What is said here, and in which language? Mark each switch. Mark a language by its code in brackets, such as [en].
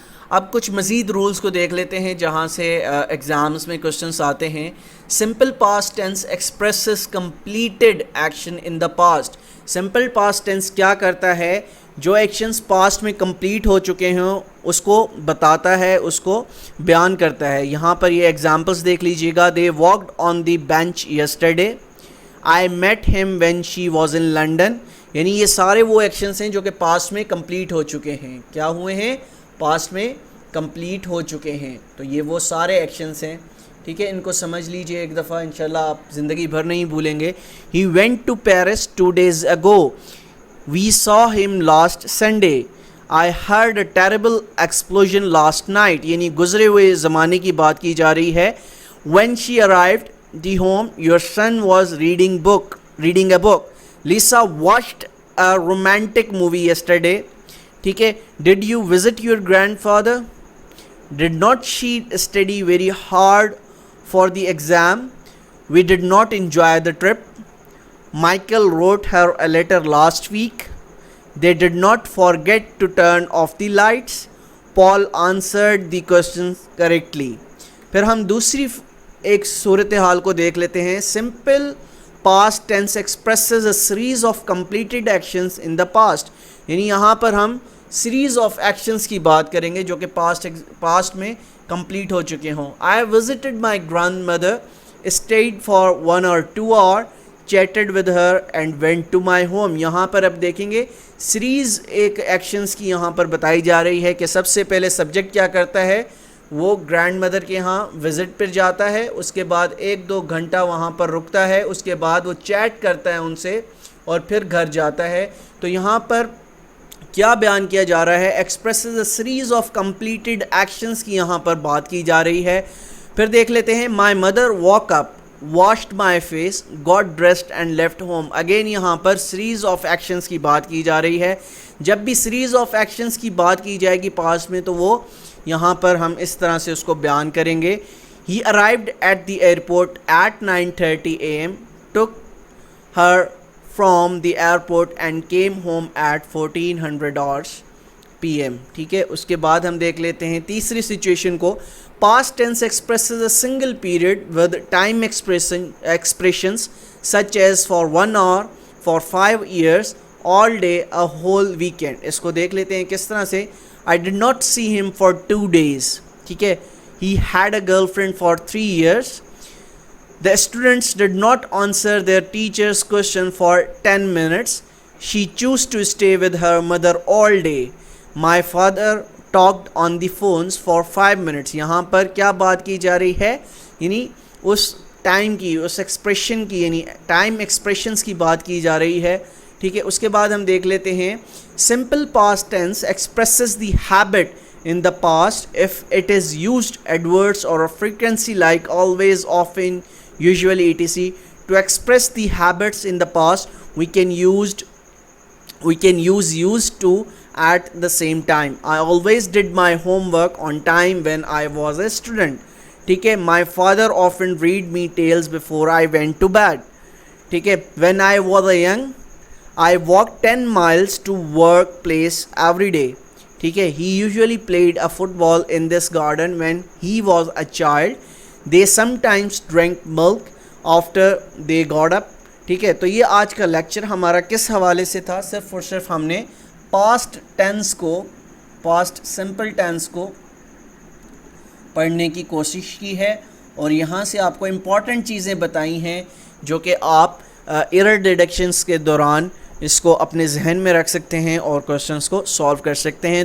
[ur] اب کچھ مزید رولز کو دیکھ لیتے ہیں جہاں سے ایگزامز میں کوشچنس آتے ہیں. [en] Simple past tense expresses completed action in the past. [ur] Simple past tense کیا کرتا ہے, جو ایکشنز پاسٹ میں کمپلیٹ ہو چکے ہیں اس کو بتاتا ہے, اس کو بیان کرتا ہے. یہاں پر یہ ایگزامپلس دیکھ لیجئے گا. [en] They walked on the bench yesterday. I met him when she was in London. [ur] یعنی یہ سارے وہ ایکشنز ہیں جو کہ پاسٹ میں کمپلیٹ ہو چکے ہیں. کیا ہوئے ہیں, پاسٹ میں کمپلیٹ ہو چکے ہیں. تو یہ وہ سارے ایکشنز ہیں. ٹھیک ہے, ان کو سمجھ لیجئے ایک دفعہ, انشاءاللہ آپ زندگی بھر نہیں بھولیں گے. [en] He went to Paris 2 days ago. We saw him last Sunday. I heard a terrible explosion last night. [ur] یعنی گزرے ہوئے زمانے کی بات کی جا رہی ہے. [en] When she arrived the home, your son was reading a book. Lisa watched a romantic movie yesterday. [ur] ٹھیک ہے. [en] Did you visit your grandfather? Did not she study very hard for the exam? We did not enjoy the trip. Michael wrote her a letter last week. They did not forget to turn off the lights. Paul answered the questions correctly. [ur] پھر ہم دوسری ایک صورتحال کو دیکھ لیتے ہیں. [en] Simple past tense expresses a series of completed actions in the past. [ur] یعنی یہاں پر ہم series of actions کی بات کریں گے جو کہ past میں complete ہو چکے ہوں. [en] I visited my grandmother, stayed for 1 or 2 hours, chatted with her and went to my home. [ur] یہاں پر اب دیکھیں گے سیریز ایک ایکشنز کی یہاں پر بتائی جا رہی ہے کہ سب سے پہلے سبجیکٹ کیا کرتا ہے, وہ گرینڈ مدر کے ہاں وزٹ پر جاتا ہے, اس کے بعد 1-2 گھنٹہ وہاں پر رکتا ہے, اس کے بعد وہ چیٹ کرتا ہے ان سے اور پھر گھر جاتا ہے. تو یہاں پر کیا بیان کیا جا رہا ہے, [en] expresses a series of completed actions [ur] کی یہاں پر بات کی جا رہی ہے. پھر دیکھ لیتے ہیں. [en] My mother woke up, washed my face, got dressed and left home. [ur] Again یہاں پر سیریز آف ایکشنز کی بات کی جا رہی ہے. جب بھی سیریز آف ایکشنز کی بات کی جائے گی پاسٹ میں تو وہ یہاں پر ہم اس طرح سے اس کو بیان کریں گے. [en] He arrived at the airport at 9:30 a.m. took her from the airport and came home at 1400 p.m. [ur] ٹھیک ہے. اس کے بعد ہم دیکھ لیتے ہیں تیسری سچویشن کو. [en] Past tense expresses a single period with time expressions such as for 1 hour, for 5 years, all day, a whole weekend. [ur] اس کو دیکھ لیتے ہیں کس طرح سے. [en] I did not see him for 2 days. [ur] ٹھیک ہے. [en] He had a girlfriend for 3 years. The students did not answer their teacher's question for 10 minutes. She chose to stay with her mother all day. My father talked on the phones for 5 minutes. [ur] یہاں پر کیا بات کی جا رہی ہے, یعنی اس time کی, اس expression کی, یعنی ٹائم ایکسپریشنز کی بات کی جا رہی ہے. ٹھیک ہے. اس کے بعد ہم دیکھ لیتے ہیں. [en] Simple past tense expresses the habit in the past if it is used adverbs or a frequency like always, often, usually, etc. To express the habits in the past, we can use used to at the same time. I always did my homework on time when I was a student. [ur] ٹھیک ہے. [en] My father often read me tales before I went to bed. [ur] ٹھیک ہے. [en] When I was a young I walked 10 miles to workplace every day. [ur] ٹھیک ہے. [en] He usually played a football in this garden when he was a child. They sometimes drank milk after they got up. [ur] ٹھیک ہے. تو یہ آج کا lecture ہمارا کس حوالے سے تھا؟ صرف اور صرف ہم نے پاسٹ ٹینس کو، پاسٹ سمپل ٹینس کو پڑھنے کی کوشش کی ہے، اور یہاں سے آپ کو امپورٹنٹ چیزیں بتائی ہیں جو کہ آپ ایرر ڈیڈکشنس کے دوران اس کو اپنے ذہن میں رکھ سکتے ہیں اور کوشچنس کو سولو کر سکتے ہیں.